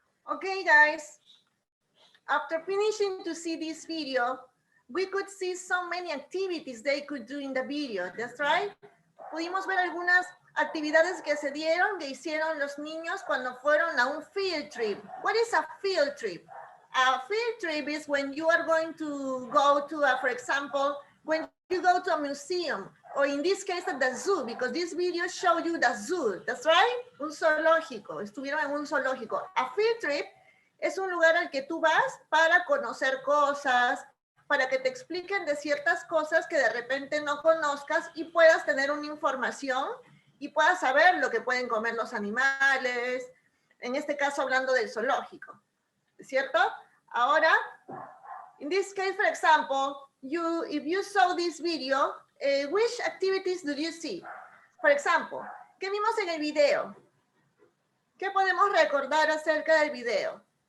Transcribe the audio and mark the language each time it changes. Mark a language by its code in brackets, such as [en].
[en] Okay, guys, after finishing to see this video, we could see so many activities they could do in the video. That's right. [es] Pudimos ver algunas actividades que se dieron, que hicieron los niños cuando fueron a un field trip. [en] What is a field trip? A field trip is when you are going to go to, for example, when you go to a museum, or in this case at the zoo, because this video showed you the zoo. That's right. [es] Un zoológico. Estuvieron en un zoológico. A field trip es un lugar al que tú vas para conocer cosas, para que te expliquen de ciertas cosas que de repente no conozcas y puedas tener una información y puedas saber lo que pueden comer los animales, en este caso hablando del zoológico, ¿cierto? Ahora, [en] in this case, for example, if you saw this video, which activities do you see? For example, [es] ¿qué vimos en el video? ¿Qué podemos recordar acerca del video?